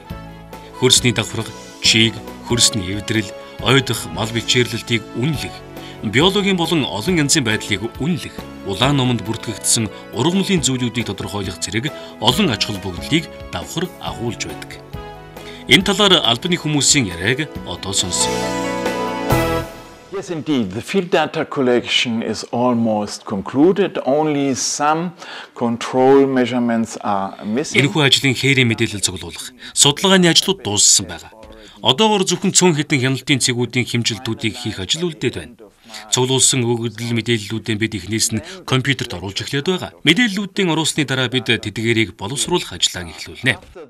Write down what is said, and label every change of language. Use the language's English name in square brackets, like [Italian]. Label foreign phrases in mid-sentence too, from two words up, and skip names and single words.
[Mongolian] Хөрсний давхарга, чийг, хөрсний эвдрэл, ойдох мал бичээрлэлтийг үнэлэх, биологийн болон олон янзын байдлыг үнэлэх, улаан номонд бүртгэгдсэн ургамлын зүйлүүдийг тодорхойлох зэрэг олон ач холбогдлыг давхар агуулж байдаг. Энэ талаар албаны хүмүүсийн яриаг одоо сонсъё. [English] Yes, indeed. The field data collection is almost concluded. Only some control measurements are missing. [Mongolian] Энэхүү ажлын хээрийн мэдээлэл цуглуулах, судалгааны ажлууд дууссан байна. Одоогоор зөвхөн цөөн хэдэн хяналтын цэгүүдийн хэмжилтүүдийг хийх ажил үлдээд байна. Цуглуулсан өгөгдөл мэдээллүүдээ бид эхнээс нь компьютерт оруулж эхлээд байгаа. Мэдээллүүдийн оруулсны дараа бид тэдгээрийг боловсруулах ажлаа эхлүүлнэ.